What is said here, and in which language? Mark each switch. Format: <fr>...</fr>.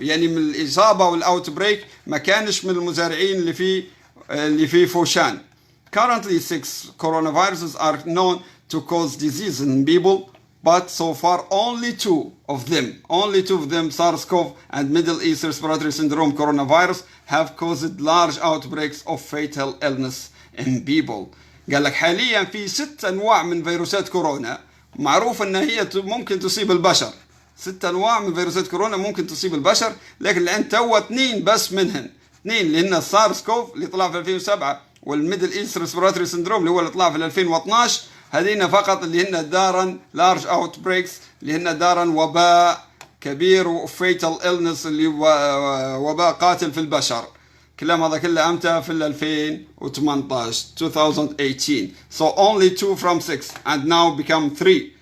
<ar>يعني من الإصابة والأوتبريك ما كانش من المزارعين اللي في فوشان.</ar> <en>Currently 6 coronaviruses are known to cause disease in people, but so far only two of them, SARS-CoV and Middle East Respiratory Syndrome coronavirus, have caused large outbreaks of fatal illness in people.</en> <ar>قال لك حاليا في 6 أنواع من فيروسات كورونا معروف أن هي ممكن تصيب البشر. 6 أنواع من فيروسات كورونا ممكن تصيب البشر, لكن الآن تو 2 بس منهن. 2 اللي هن السارس-كوف اللي طلع في 2007 والميدل ايست ريسبيراتوري سندروم اللي هو اللي طلع في 2012, هذين فقط اللي هن دارا لارج اوت بريكس اللي هن دارا وباء كبير وفيتال إلنس اللي وباء قاتل في البشر. كلام هذا كله امتى؟ في 2018 2018.</ar> <en>So only 2 from 6 and now become 3</en>